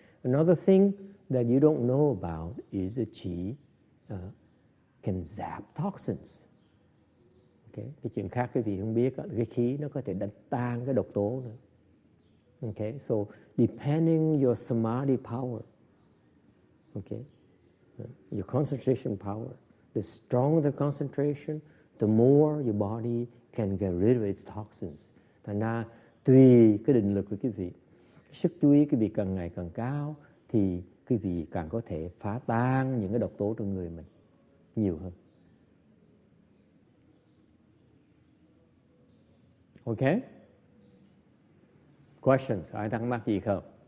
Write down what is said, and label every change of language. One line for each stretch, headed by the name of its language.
English: Another thing that you don't know about is the chi can zap toxins. Okay.
Vietnamese: Cái chuyện khác quý vị không biết, cái khí nó có thể đánh tan cái độc tố nữa.
English: Okay. So depending your samadhi power, okay, your concentration power, the stronger the concentration, the more your body can get rid of its toxins.
Vietnamese: Thành ra tùy cái định lực của quý vị, sức chú ý quý vị càng ngày càng cao, thì quý vị càng có thể phá tan những cái độc tố trong người mình nhiều hơn.
English: Okay? Questions?
Vietnamese: Ai thắc mắc gì không?